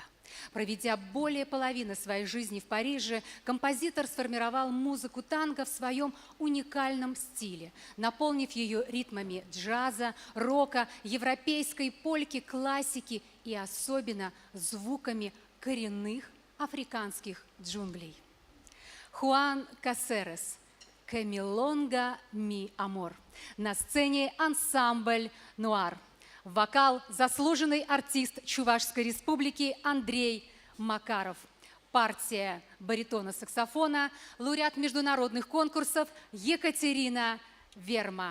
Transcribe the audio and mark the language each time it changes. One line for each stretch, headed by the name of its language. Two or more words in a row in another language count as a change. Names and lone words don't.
Russian: Проведя более половины своей жизни в Париже, композитор сформировал музыку танго в своем уникальном стиле, наполнив ее ритмами джаза, рока, европейской польки, классики и особенно звуками коренных африканских джунглей. Хуан Касерес, «Que milonga mi amor». На сцене ансамбль «Нуар». Вокал – заслуженный артист Чувашской республики Андрей Макаров. Партия баритона-саксофона, лауреат международных конкурсов Екатерина Верма.